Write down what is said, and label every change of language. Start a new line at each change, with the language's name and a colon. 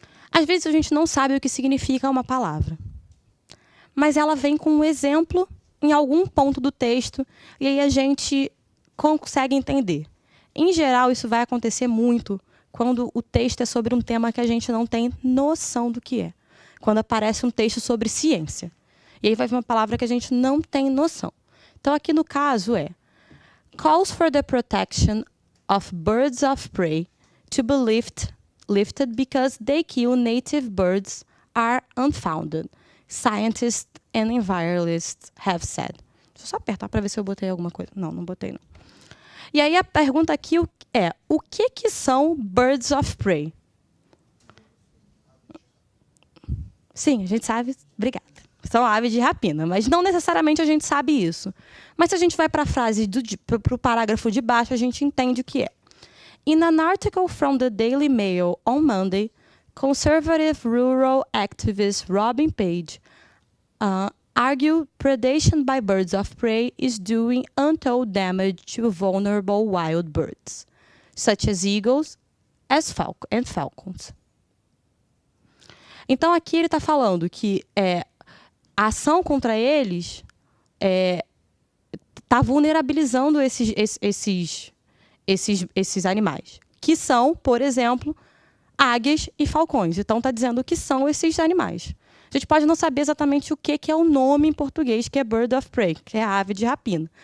Portuguese: Às vezes a gente não sabe o que significa uma palavra, mas ela vem com um exemplo em algum ponto do texto e aí a gente consegue entender. Em geral, isso vai acontecer muito quando o texto é sobre um tema que a gente não tem noção do que é. Quando aparece um texto sobre ciência. E aí vai vir uma palavra que a gente não tem noção. Então, aqui no caso
English: calls for the protection of birds of prey to be lifted because they kill native birds are unfounded. Scientists and environmentalists have said.
Portuguese: Deixa eu só apertar para ver se eu botei alguma coisa. Não, não botei não. E aí a pergunta aqui é, o que são
English: birds of prey?
Portuguese: Sim, a gente sabe, obrigada. São aves de rapina, mas não necessariamente a gente sabe isso. Mas se a gente vai para a frase, para o parágrafo de baixo, a gente entende o que é.
English: In an article from the Daily Mail on Monday, conservative rural activist Robin Page argued predation by birds of prey is doing untold damage to vulnerable wild birds, such as eagles and falcons.
Portuguese: Então, aqui ele está falando que a ação contra eles está vulnerabilizando esses animais, que são, por exemplo, águias e falcões. Então, está dizendo o que são esses animais. A gente pode não saber exatamente o que é o nome em português, que é bird of prey, que é a ave de rapina.